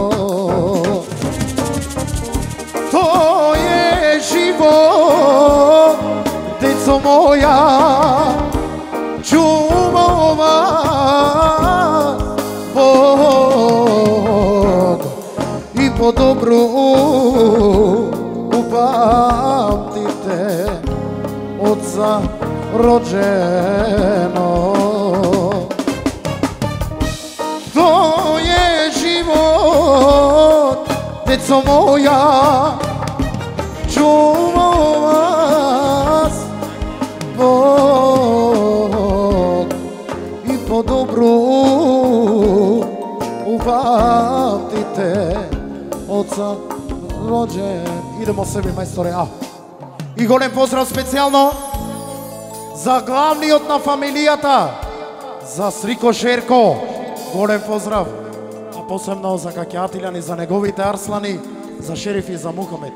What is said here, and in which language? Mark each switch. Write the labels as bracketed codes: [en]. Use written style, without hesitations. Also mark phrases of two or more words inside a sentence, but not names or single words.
[mk] Тој е живот, [sr] деco моја, чува вас Бог и по добру упамтите Отца роđeno. [mk] Тој е живот, [sr] деco моја, čuva vas Bog i po dobru упамтите Отца роđen. [mk] Идемо себе, мајсторе, И голем поздрав специјално за главниот на фамилијата, за Срико Шерко. Голем поздрав, а посебно за Какјатилјани, за неговите арслани, за Шериф и за Мухамед.